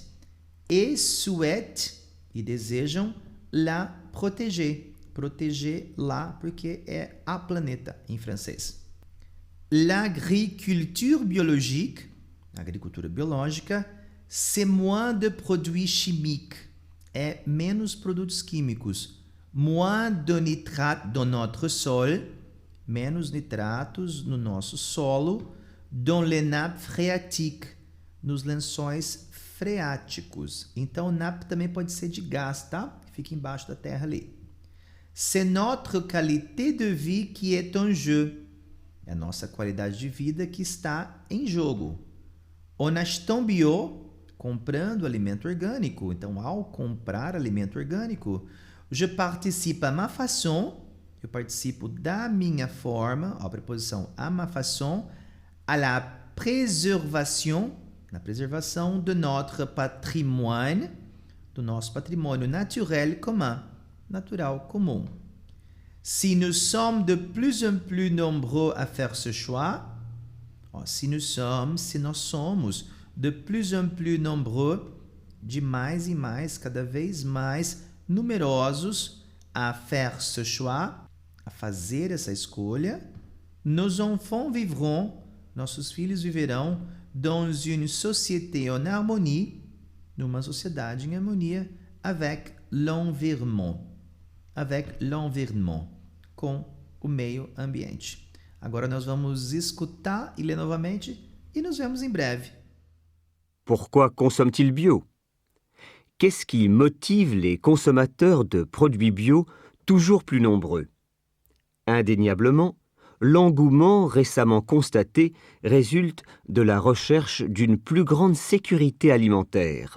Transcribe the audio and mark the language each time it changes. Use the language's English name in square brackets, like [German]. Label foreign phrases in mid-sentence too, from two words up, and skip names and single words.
[French] Et souhaitent, [Portuguese] e desejam, [French] la protéger. [Portuguese] Protéger lá, porque é a planeta em francês. [French] L'agriculture biologique, [Portuguese] a agricultura biológica, [French] c'est moins de produits chimiques, [Portuguese] é menos produtos químicos, [French] moins de nitrates dans notre sol, [Portuguese] menos nitratos no nosso solo, [French] dans les nappes phréatiques, [Portuguese] nos lençóis freáticos. Então, nappe também pode ser de gás, tá? Fica embaixo da terra ali. [French] C'est notre qualité de vie qui est en jeu. [Portuguese] É a nossa qualidade de vida que está em jogo. [French] En achetant bio, [Portuguese] comprando alimento orgânico. Então, ao comprar alimento orgânico, [French] je participe à ma façon, [Portuguese] eu participo da minha forma, a preposição [French] à ma façon, à la préservation, [Portuguese] na preservação [French] de notre patrimoine, [Portuguese] do nosso patrimônio [French] naturel commun, [Portuguese] natural comum. [French] Si nous sommes de plus en plus nombreux à faire ce choix, [Portuguese] se nós [French] somos de plus en plus nombreux, [Portuguese] de mais em mais, cada vez mais numerosos, [French] à faire ce choix, [Portuguese] a fazer essa escolha, [French] nos enfants vivront, [Portuguese] nossos filhos viverão, [French] dans une société en harmonie, [Portuguese] numa sociedade em harmonia, [French] avec l'environnement, [Portuguese] com o meio ambiente. Agora nós vamos escutar e ler novamente e nos vemos em breve. [French] Pourquoi consomment-ils bio? Qu'est-ce qui motive les consommateurs de produits bio toujours plus nombreux? Indéniablement, l'engouement récemment constaté résulte de la recherche d'une plus grande sécurité alimentaire.